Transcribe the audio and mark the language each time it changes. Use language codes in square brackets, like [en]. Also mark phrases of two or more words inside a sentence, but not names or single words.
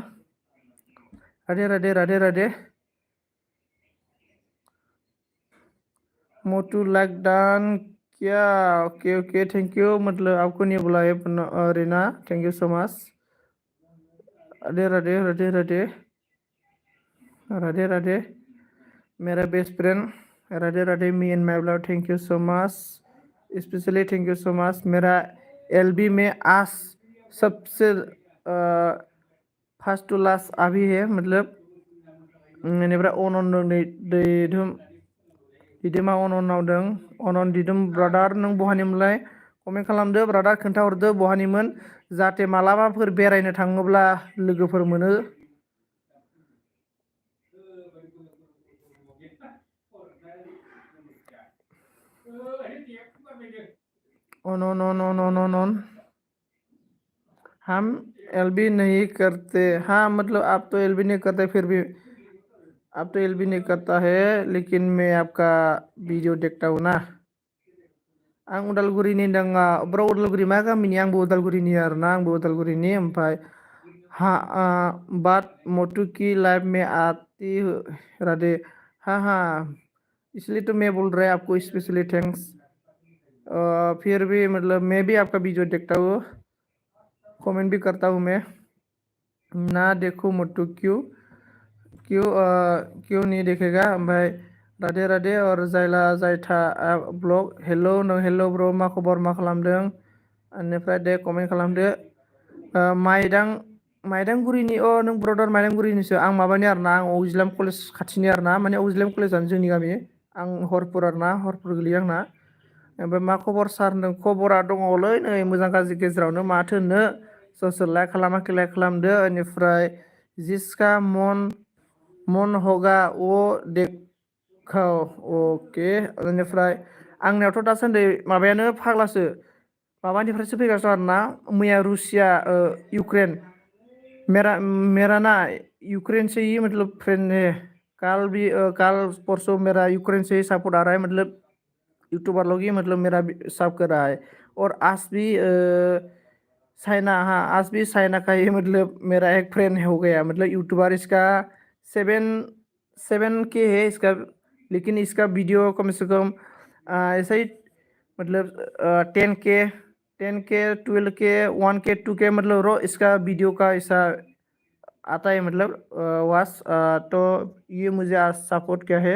[hi] राधे राधे राधे राधे। मोटू [en] like done [hi] क्या? [en] okay thank you. [hi] मतलब आपको नहीं बुलाए रीना, [en] thank you so much. [hi] राधे राधे राधे राधे राधे राधे। मेरा [en] best friend [hi] राधे राधे। [en] me and my blog, thank you so much. specially thank you so much. [hi] मेरा एलबी में आज सबसे [en] first to last [hi] अभी है, मतलब [brx] बेनिफ्राय दैदोम दिदोमा नावदों। अनन दिदोम ब्रादार नों बहानिमोनलाय? कमेन्ट खालामदो ब्रादार, खोन्थाहरदो बहानिमोन, जाहाथे मालाबाफोर बेरायनो थाङोब्ला लोगोफोर मोनो। [hi] अन हम एलबी नहीं करते। हाँ मतलब आप तो एलबी नहीं करते, फिर भी आप तो एलबी नहीं करता है, लेकिन मैं आपका वीडियो देखता हूँ ना। [brx] आं उदालगुरिनि होनदों। ब्र उदालगुरि मा गामिनि? आंबो उदालगुरिनि आरोना, आंबो उदालगुरिनि। [hi] ओमफ्राय हाँ बात मोटू की लाइफ में आती राधे। हाँ इसलिए तो मैं बोल रहा है आपको स्पेशली थैंक्स। फिर भी मतलब मैं भी आपका वीडियो देखता हूँ, कमेंट भी करता हूँ मैं। ना देखो मोटू क्यों क्यों क्यों नहीं देखेगा? भाई राधे राधे। और जायला जायथा ब्लग। [en] hello hello [brx] ब्र, मा खबर, मा खालामदों? बेनिफ्राय दे कमेन्ट खालामदो। माइदांगुरिनि। नों ब्रदार माइदांगुरिनिसो। आं माबानि आरोना, आं अगिलाम कलेज खाथिनि आरोना, माने अगिलाम कलेजानो जोंनि गामि। आं हरपुर आरोना, हरपुर गोलैयो आंना। ओमफ्राय मा खबर सार होनदों? खबरा दङलै नै मोजां गाज्रि गेजेरावनो, माथो होननो। सोर लाइक खालामाखै लाइक खालामदो। [hi] बेनिफ्राय जिसका मन होगा वो अके बेनिफ्राय [brx] आंनियावथ' दासान्दि माबायानो फाग्लासो माबानिफ्रायसो फैगासिनो आरोना [hi] मैया रुसिया इउक्रेन मेरा ना यूक्रेन से ही मतलब फ्रेंड है। कल परसों मेरा यूक्रेन से ही सपोर्ट आ रहा है, मतलब यूट्यूबर लोग ही मतलब मेरा सब कर रहा है। और आज भी चाइना, हाँ आज भी चाइना का ही मतलब मेरा एक फ्रेंड हो गया, मतलब यूट्यूबर इसका 7 के है इसका, लेकिन इसका वीडियो कम से कम ऐसा ही मतलब 10K 12K 1K 2K मतलब रो इसका वीडियो का ऐसा आता है, मतलब वास तो ये मुझे आज सपोर्ट किया है।